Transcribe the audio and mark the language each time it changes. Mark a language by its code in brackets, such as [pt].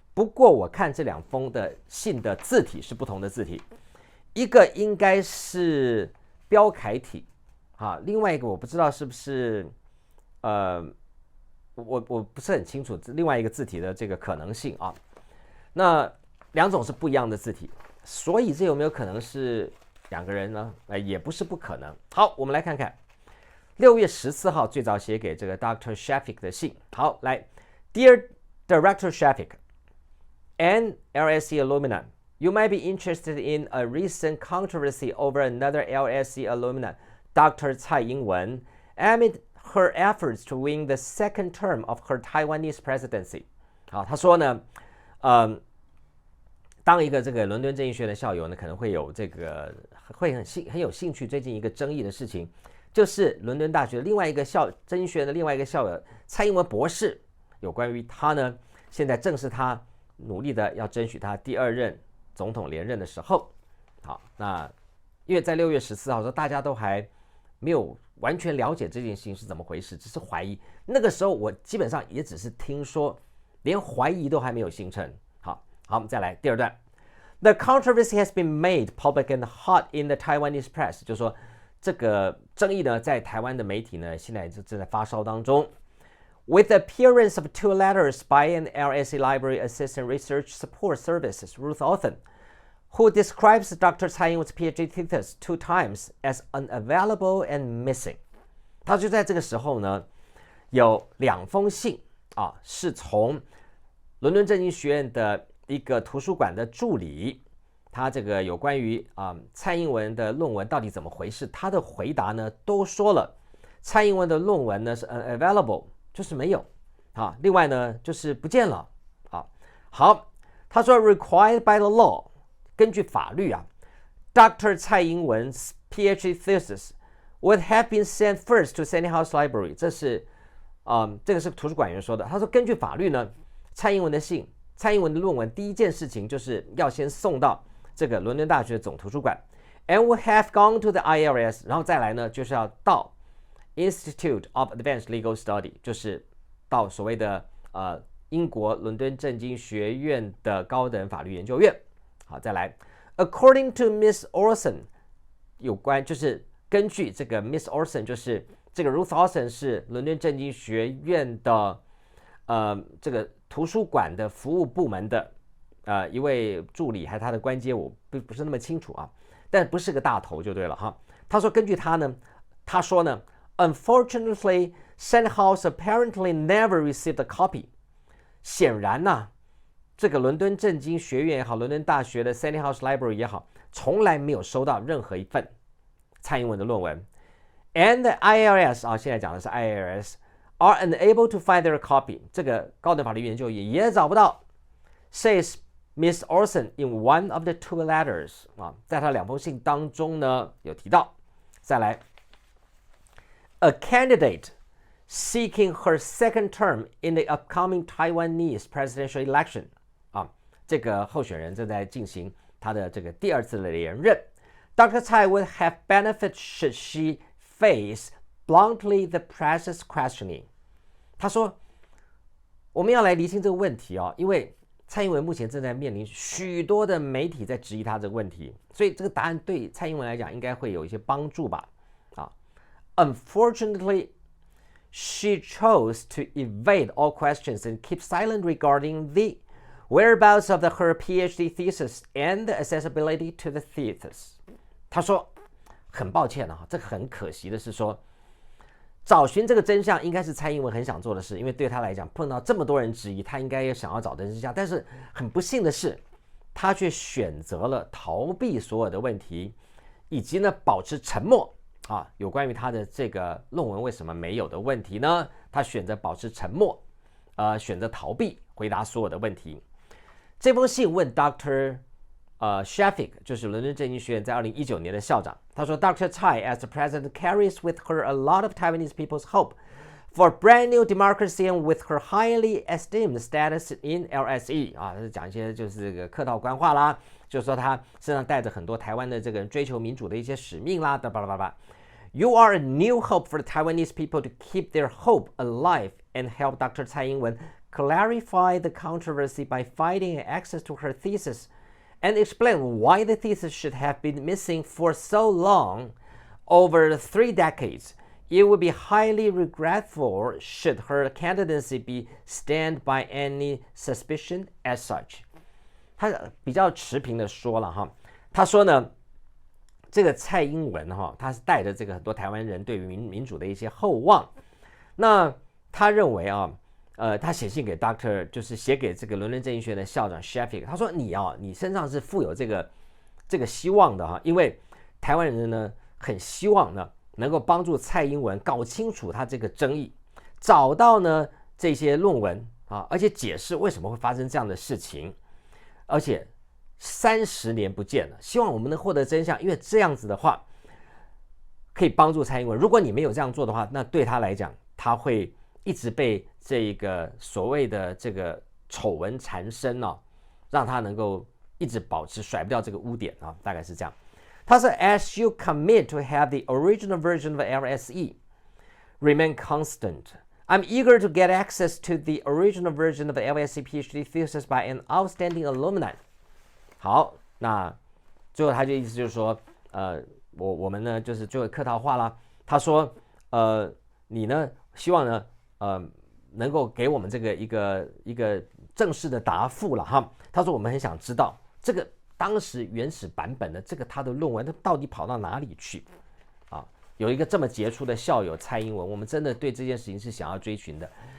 [zh] 不过我看这2封的信的字体是不同的字体，一个应该是标楷体另外一个我不知道是不是我不是很清楚另外一个字体的这个可能性啊。那2种是不一样的字体，所以这有没有可能是2个人呢？也不是不可能。好，我们来看看6月14号最早写给这个 Dr. Shafik 的信。 [en] 好，来 Dear Director Shafik and LSE alumni, you might be interested in a recent controversy over another LSE alumna, Dr. 蔡英文 amid her efforts to win the second term of her Taiwanese presidency。 [zh] 好，他说呢当一个这个伦敦政经学院的校友呢，可能会有这个会很有兴趣最近一个争议的事情，就是伦敦大学另外一个政经学院的另外一个校友蔡英文博士，有关于他呢现在正是他努力的要争取他第2任总统连任的时候。好，那因为在6月14号说大家都还没有完全了解这件事情是怎么回事，只是怀疑。那个时候我基本上也只是听说，连怀疑都还没有形成。好，我们再来第2段。 [en] The controversy has been made public and hot in the Taiwanese press， [zh] 就是说这个争议呢，在台湾的媒体呢，现在正在发烧当中。 [en] With the appearance of 2 letters by an LSE Library Assistant Research Support Services, Ruth Authon, who describes Dr. Tsai Ing-wen's PhD thesis 2 times as unavailable and missing。 [zh] 他就在这个时候呢，有2封信是从伦敦政经学院的一个图书馆的助理，他这个有关于蔡英文的论文到底怎么回事，他的回答呢都说了蔡英文的论文呢是 unavailable， 就是没有另外呢就是不见了好，他说 [en] required by the law， [zh] 根据法律Dr. [en] 蔡英文's PhD thesis would have been sent first to Senate House Library， [zh] 这个是图书馆员说的。他说根据法律呢，蔡英文的论文第一件事情就是要先送到这个伦敦大学总图书馆 [en] and would have gone to the ILS， [zh] 然后再来呢就是要到 Institute of Advanced Legal Study， 就是到所谓的英国伦敦政经学院的高等法律研究院。好，再来 [en] According to Miss Orson， [zh] 有关就是根据这个 Miss Orson， 就是这个 Ruth Orson 是伦敦政经学院的这个图书馆的服务部门的一位助理，还是他的官阶我不是那么清楚但不是个大头就对了他说根据他呢，他说呢 [en] Unfortunately, Senate House apparently never received a copy。 [zh] 显然这个伦敦政经学院也好，伦敦大学的 Senate House Library 也好，从来没有收到任何一份蔡英文的论文。 [en] And the ILS [zh] 现在讲的是 [en] ILS are unable to find their copy， [zh] 这个高等法律研究也找不到。 [en] Says Miss Orson in one of the 2 letters [zh] 在他2封信当中呢有提到。再来 [en] A candidate seeking her second term in the upcoming Taiwanese presidential election [zh] 啊，这个候选人正在进行他的这个第二次的连任。 [en] Dr. Tsai would have benefit should she face bluntly the press's questioning。 [zh] 他说，我们要来厘清这个问题因为蔡英文目前正在面临许多的媒体在质疑他这个问题，所以这个答案对蔡英文来讲应该会有一些帮助吧。 [en] Unfortunately, she chose to evade all questions and keep silent regarding the whereabouts of her PhD thesis and the accessibility to the thesis。 [zh] 他说，很抱歉这个很可惜的是说，找寻这个真相应该是蔡英文很想做的事，因为对他来讲，碰到这么多人质疑，他应该也想要找真相。但是很不幸的是，他却选择了逃避所有的问题，以及呢保持沉默。有关于他的这个论文为什么没有的问题呢？他选择保持沉默，选择逃避回答所有的问题。这封信问 Dr. Shafik， 就是伦敦政经学院在2019年的校长。他说 Dr. [en] Tsai as the president carries with her a lot of Taiwanese people's hope for a brand new democracy and with her highly esteemed status in LSE [zh] 讲一些就是这个客套官话啦，就是说他身上带着很多台湾的这个追求民主的一些使命啦，巴拉巴拉。 [en] You are a new hope for the Taiwanese people to keep their hope alive and help Dr. Tsai Ing-wen clarify the controversy by finding access to her thesis and explain why the thesis should have been missing for so long, over 3 decades. It would be highly regretful should her candidacy be stained by any suspicion as such. [zh] 他比较持平的说了他说呢，这个蔡英文他是带着这个很多台湾人对于民主的一些厚望。那他认为他写信给 Dr. 就是写给这个伦敦政经学院的校长 Shafik， 他说你身上是富有这个希望的因为台湾人呢很希望呢能够帮助蔡英文搞清楚他这个争议，找到呢这些论文而且解释为什么会发生这样的事情，而且30年不见了，希望我们能获得真相，因为这样子的话可以帮助蔡英文。如果你没有这样做的话，那对他来讲，他会一直被这个所谓的这个丑闻缠身让他能够一直保持甩不掉这个污点大概是这样。他说 [en] As you commit to have the original version of LSE remain constant, I'm eager to get access to the original version of the LSE PhD thesis by an outstanding alumni。 [zh] 好，那最后他就意思就是说我们呢就是最后客套话啦。他说你呢希望呢能够给我们这个一个正式的答复了他说我们很想知道这个当时原始版本的这个他的论文到底跑到哪里去有一个这么杰出的校友蔡英文，我们真的对这件事情是想要追寻的。